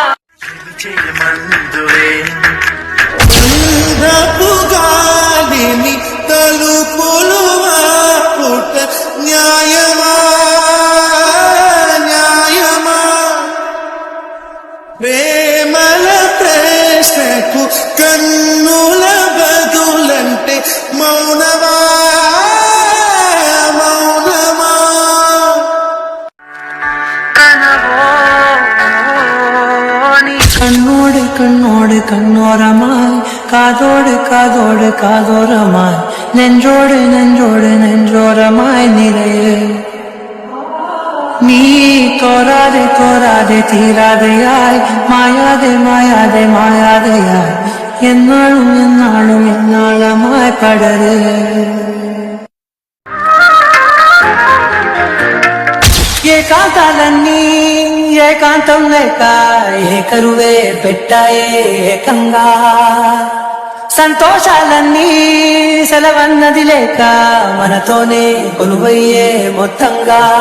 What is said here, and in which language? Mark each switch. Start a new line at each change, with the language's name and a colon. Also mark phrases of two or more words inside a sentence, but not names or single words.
Telugu: తలుపులు పుట్ట న్యాయమా న్యాయమా ప్రేమల ప్రశ్నకు కన్నుల బదులంటే మౌనమా మౌనమా
Malayalam: കണ്ണോട് കണ്ണോട് കണ്ണോരമായി കാതോട് കാതോട് കാതോരമായി നെഞ്ചോട് നെഞ്ചോട് നെഞ്ചോരമായി നിറയെ നീ തോരാതെ തോരാതെ തീരാതെയായി മായാതെ മായാതെ മായാതെയായി എന്നാളും എന്നാളും എന്നാളമായി പടര്
Telugu: ఏకాంతాలన్నీ ఏకాంతం లేక ఏకరువే పెట్టాయే ఏకంగా సంతోషాలన్నీ సెలవన్నది లేక మనతోనే కొలువయ్యే మొత్తంగా